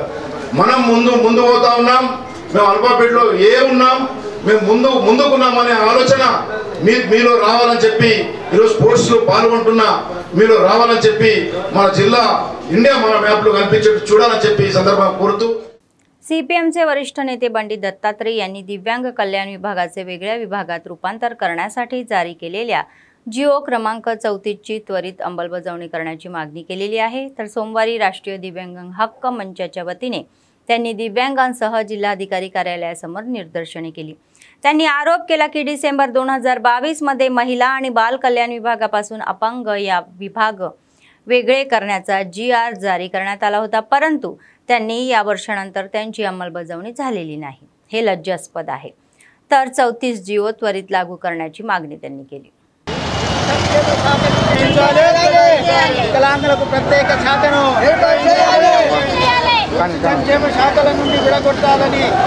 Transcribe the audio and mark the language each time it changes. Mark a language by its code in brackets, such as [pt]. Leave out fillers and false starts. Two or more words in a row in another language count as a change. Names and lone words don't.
[te] మనం ముందు పోతా ఉన్నాం. మేము అల్పాబడిలో ఏ ఉన్నాం, మేము ముందుకున్నామనే ఆలోచన మీలో రావాలని చెప్పి, ఈరోజు స్పోర్ట్స్ లో పాల్గొంటున్నా మీలో రావాలని చెప్పి, మన జిల్లా इंडिया మన మ్యాప్లో కనిపించేట్టు చూడాలని చెప్పి ఈ సందర్భంగా కోరుతూ [mr] सीपीएमचे वरिष्ठ नेते बंडी दत्तात्रय यांनी दिव्यांग कल्याण विभागाचे वेगळ्या विभागात रूपांतर करण्यासाठी जारी केलेल्या जिओ क्रमांक 34 ची त्वरित अंमलबजावणी करण्याची मागणी केलेली आहे. तर सोमवारी राष्ट्रीय दिव्यांग हक्क मंचाच्या वतीने त्यांनी दिव्यांगांसह जिल्हाधिकारी कार्यालयासमोर निदर्शने केली. त्यांनी आरोप केला की डिसेंबर 2022 मध्ये महिला आणि बाल कल्याण विभागापासून अपंग या विभाग वेगळे करण्याचा GR जारी करण्यात आला होता, परंतु त्यांनी या वर्षानंतर त्यांची अंमलबजावणी झालेली नाही. हे लज्जास्पद आहे. तर 34 जिओ त्वरित लागू करण्याची मागणी त्यांनी केली. [te] వికలాంగులకు ప్రత్యేక శాఖను సంక్షేమ శాఖల నుండి విడగొట్టాలని